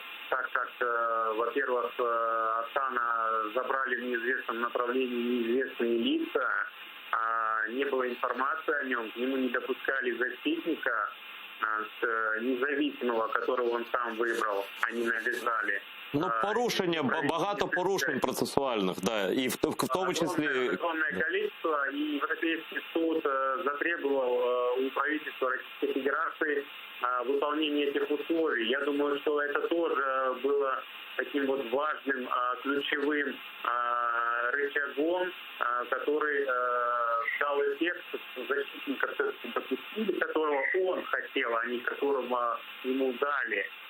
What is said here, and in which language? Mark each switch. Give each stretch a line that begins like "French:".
Russian: так как, во-первых, Асана забрали в неизвестном направлении неизвестные лица, не было информации о нем, к нему не допускали защитника независимого, которого он сам выбрал, они навязали.
Ukrainian: Порушення, багато порушень процесуальних, да, і в тому числі...
Russian: Огромное количество, и Европейский суд затребовал у правительства Российской Федерации выполнение этих условий. Я думаю, что это тоже было таким вот важным, ключевым рычагом, который дал эффект защитника, которого он хотел, а не которого ему дали.